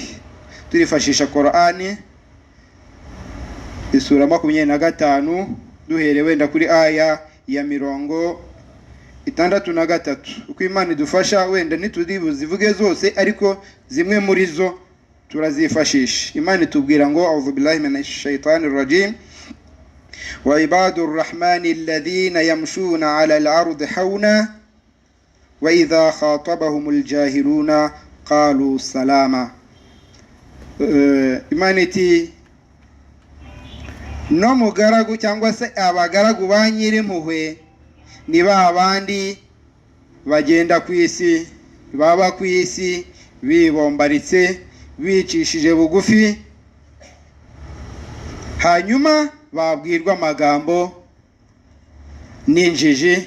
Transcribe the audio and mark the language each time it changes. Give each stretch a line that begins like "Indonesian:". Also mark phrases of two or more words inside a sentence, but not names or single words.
Kinyarwanda: Turifashisha Qur'ani isura 25 duhere wenda kuri aya ya 63. Uko Imana idufasha, wenda ntituri buzivuge zose, ariko zimwe muri zo turazifashisha. Imana itubwira ngo
Arabic: أعوذ بالله من الشيطان الرجيم وعباد الرحمن الذين يمشون على الأرض هونا وإذا خاطبهم الجاهلون قالوا سلاما.
Kinyarwanda: Imana iti no mugaragu cyangwa se abagaragu ba Nyirimpuhwe ni ba bandi bagenda ku isi, baba ku isi bibombaritse, bicishije bugufi, hanyuma babwirwa amagambo n'injiji.